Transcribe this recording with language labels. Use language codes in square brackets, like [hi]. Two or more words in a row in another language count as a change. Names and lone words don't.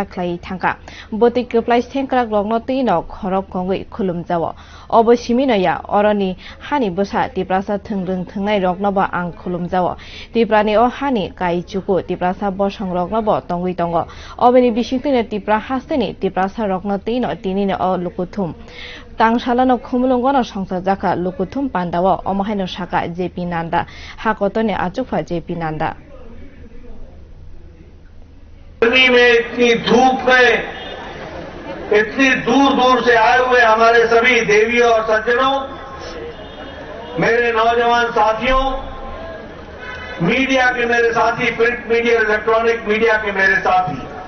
[trp] khlai thangka boti keplai sengkrak logno tino khorok kongui khulum jawo obo simino ya oroni hani bosa tiprasa thungrung thungnai rokno ba ang khulum jawo tiprani o hani kai chuku tiprasa bosong rokno bo tongui tongo obeni bisingtine tipra hasteni tiprasa rokno tino tinino o lukuthum tangsalano khumulungono songsa jaka lukuthum pandawo omohaino saka JP Nanda hakotone achukfa JP Nanda [hi] में इतनी धूप में इतनी दूर दूर से आए हुए हमारे सभी देवियों और सज्जनों, मेरे नौजवान साथियों, मीडिया के मेरे साथी, [en] print media, electronic media [hi] के मेरे साथी,